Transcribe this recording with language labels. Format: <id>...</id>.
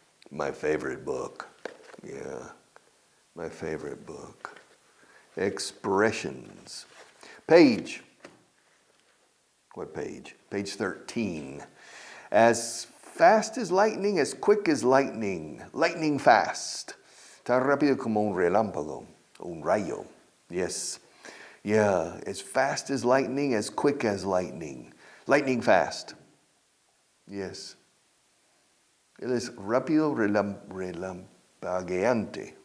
<en>My favorite book. Yeah, my favorite book. Expressions. Page. What page? Page 13. As fast as lightning, as quick as lightning. Lightning fast.</en> <es>Tan rápido como un relámpago. Un rayo. Yes.</es> <en>Yeah, as fast as lightning, as quick as lightning. Lightning fast. Yes.</en> <es>Él es rápido, relampagueante.</es>